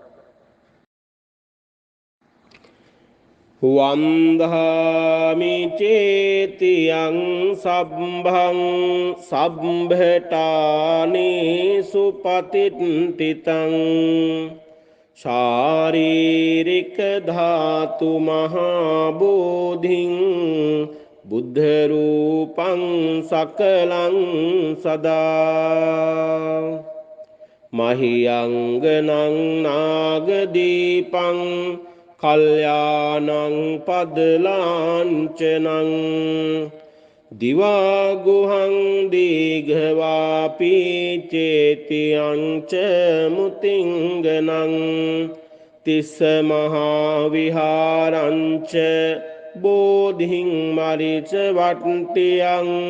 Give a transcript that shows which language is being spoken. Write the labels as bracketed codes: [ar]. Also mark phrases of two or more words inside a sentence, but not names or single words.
[pi] වන්දාමි චේතියං සබ්බං සබ්බඨානේ සුපතිට්ඨිතං ශාරීරික ධාතු මහා බෝධින් බුද්ධ රූපං සකලං සදා මහියංගනං නාගදීපං කල්යාණං පදලාංචනං දිවා ගුහං දීඝවාපි චේතියං ච මුතිංගනං තිස්ස මහා විහාරං ච බෝධිං මරිච වට්ටියං